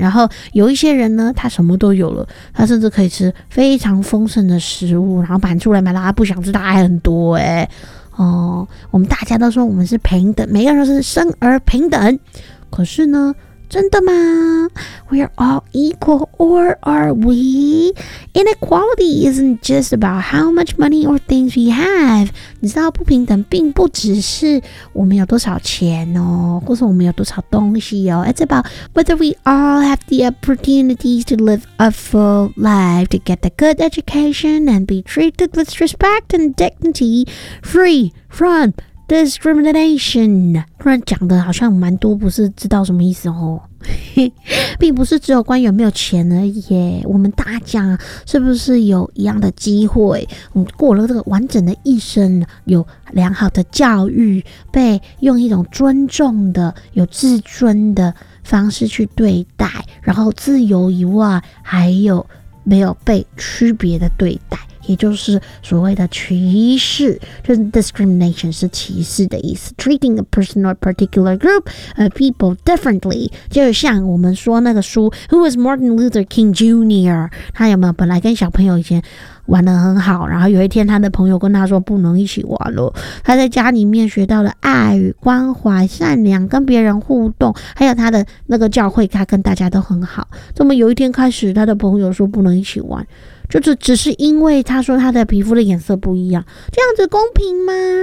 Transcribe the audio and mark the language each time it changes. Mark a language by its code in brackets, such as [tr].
[zh] 然后有一些人呢，他什么都有了，他甚至可以吃非常丰盛的食物，然后满出来买了他不想吃，他还很多诶。我们大家都说我们是平等，每个人都是生而平等，可是呢，真的吗？ [en] We are all equal, or are we? Inequality isn't just about how much money or things we have. [zh] 你知道不平等并不只是我们有多少钱哦，或是我们有多少东西哦。 [en] It's about whether we all have the opportunities to live a full life, to get a good education, and be treated with respect and dignity, free from discrimination。 [zh] 突然讲的好像蛮多，不是知道什么意思哦。并不是只有关于有没有钱而已，我们大家是不是有一样的机会，过了这个完整的一生，有良好的教育，被用一种尊重的有自尊的方式去对待，然后自由以外还有没有被区别的对待，也就是所谓的歧视，就是 discrimination 是歧视的意思。 [en] Treating a person or particular group of people differently， [zh] 就像我们说那个书 [en] ，Who was Martin Luther King Jr.？ [zh] 他有没有本来跟小朋友以前玩得很好，然后有一天他的朋友跟他说不能一起玩了。他在家里面学到了爱与关怀、善良、跟别人互动，还有他的那个教会，他跟大家都很好。这么有一天开始，他的朋友说不能一起玩。就只是因为他说他的皮肤的颜色不一样，这样子公平吗？